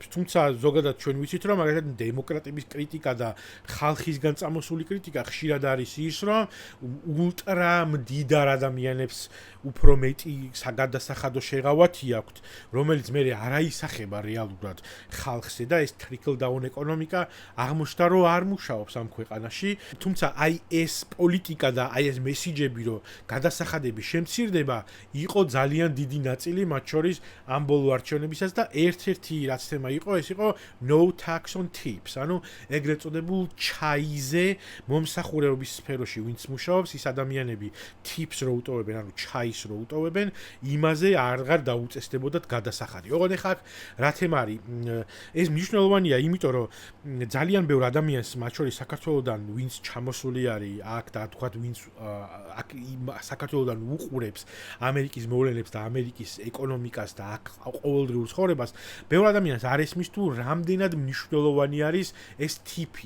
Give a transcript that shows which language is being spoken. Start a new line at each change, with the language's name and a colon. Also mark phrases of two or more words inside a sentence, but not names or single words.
Georgian: თუმცა ზოგადად ჩვენ ვიცით, რომ მაგალითად დემოკრატების კრიტიკა და ხალხისგან წამოსული კრიტიკა ხშირად არის ის, რომ ულტრა მდიდარ ადამიანებს უფრო მეტი საგადასახადო შეღავათი აქვთ, რომელიც მე არ აისახება რეალურად ხალხზე და ეს
English: trickle down
Georgian: ეკონომიკა აღმოჩნდა, რომ არ მუშაობს ამ ქვეყანაში. თუმცა აი ეს პოლიტიკა და აი ეს მესიჯები, რომ გადასახადები შემცირდება, იყო ძალიან დიდი ნაწილი მათ შორის ამ ბოლო არჩევნებისას და ერთ-ერთი რაც თემა იყო, ეს იყო
English: no tax on tips,
Georgian: ანუ ეგრეთ წოდებულ ჩაიზე მომსახურების სფეროში ვინც მუშაობს, ის ადამიანები tips რო უტოვებენ, ანუ ჩაის რო უტოვებენ, იმაზე აღარ დაუწესდებოდათ გადასახადი. ოღონდ ახლა რა თემა არის? ეს მნიშვნელოვანია, იმიტომ რომ ძალიან ბევრ ადამიანს, მათ შორის საქართველოსდან, ვინც ჩამოსული არის აქ და თქვათ, ვინც აქ საქართველოსდან უყურებს ამერიკის მოვლენებს და ამერიკის ეკონომიკას და აქ ყოველდღიურ ცხოვრებას, ბევრ ადამიანს არ ესმის თუ რამდენად მნიშვნელოვანი არის ეს ტიპი.